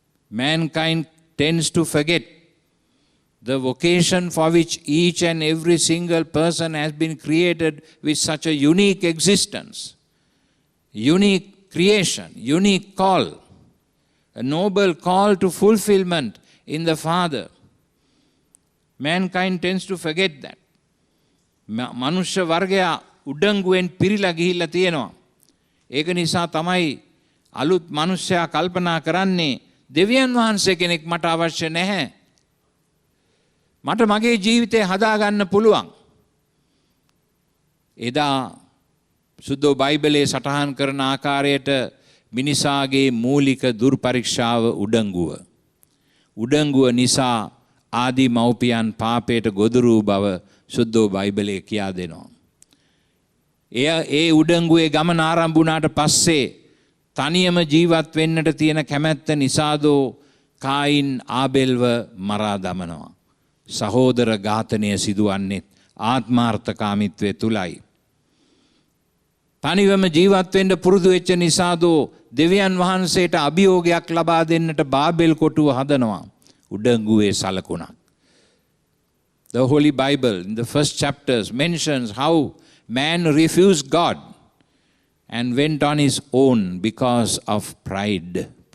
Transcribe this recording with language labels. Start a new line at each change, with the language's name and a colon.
English: Mankind tends to forget the vocation for which each and every single person has been created with such a unique existence, unique creation, unique call, a noble call to fulfillment in the Father. Mankind tends to forget that.
Sinhala: මනුෂ්‍ය වර්ගයා උඩඟුවෙන් පිරීලා ගිහිල්ලා තියෙනවා. ඒක නිසා තමයි අලුත් මනුෂ්‍යයා කල්පනා කරන්නේ දෙවියන් වහන්සේ කෙනෙක් මට අවශ්‍ය නැහැ. මට මගේ ජීවිතය හදාගන්න පුළුවන්. එදා සුද්ධ බයිබලයේ සටහන් කරන ආකාරයට මිනිසාගේ මූලික දුර්පරීක්ෂාව උඩංගුව. උඩංගුව නිසා ආදී මව්පියන් පාපයට ගොදුරු බව සුද්ධෝ බයිබලයේ කියා දෙනවා. ඒ උඩංගුවේ ගමන ආරම්භ වුණාට පස්සේ තනියම ජීවත් වෙන්නට තියෙන කැමැත්ත නිසාදෝ කායින් ආබෙල්ව මරා දමනවා. සහෝදර ඝාතනය සිදුවන්නේ ආත්මාර්ථකාමීත්වය තුලයි. තනිවම ජීවත් වෙන්න පුරුදු වෙච්ච නිසාදෝ දෙවියන් වහන්සේට අභියෝගයක් ලබා දෙන්නට බාබෙල් කොටුව හදනවා. උඩංගුවේ සලකුණක්.
English: The Holy Bible in the first chapters mentions how man refused God and went on his own because of pride.